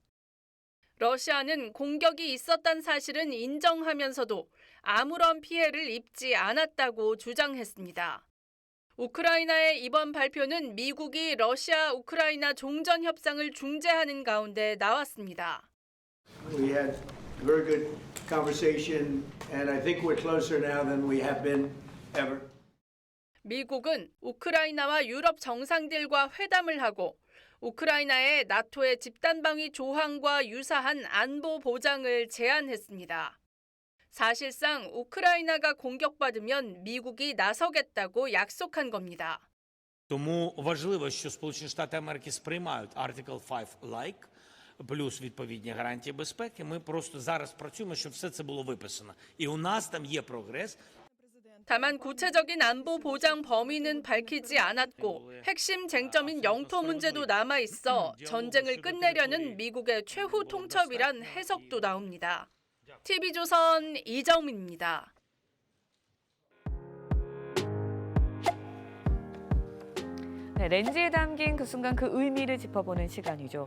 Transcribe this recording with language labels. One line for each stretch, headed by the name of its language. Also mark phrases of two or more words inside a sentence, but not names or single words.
Korean: 러시아는 공격이 있었다는 사실은 인정하면서도 아무런 피해를 입지 않았다고 주장했습니다. 우크라이나의 이번 발표는 미국이 러시아 우크라이나 종전 협상을 중재하는 가운데 나왔습니다.
English: We had a very good conversation and I think we're closer now than we have been ever.
Korean: 미국은 우크라이나와 유럽 정상들과 회담을 하고 우크라이나에 나토의 집단방위 조항과 유사한 안보 보장을 제안했습니다. 사실상 우크라이나가 공격받으면 미국이 나서겠다고 약속한 겁니다.
Ukrainian: Тому важливо, що Сполучені Штати Америки сприймають Article 5-like, плюс відповідні гарантії безпеки. Ми просто зараз працюємо, щоб все це було виписано. І у нас там є прогрес.
Korean: 다만 구체적인 안보 보장 범위는 밝히지 않았고 핵심 쟁점인 영토 문제도 남아 있어 전쟁을 끝내려는 미국의 최후 통첩이란 해석도 나옵니다. TV조선 이정민입니다. 네, 렌즈에 담긴 그 순간 그 의미를 짚어보는 시간이죠.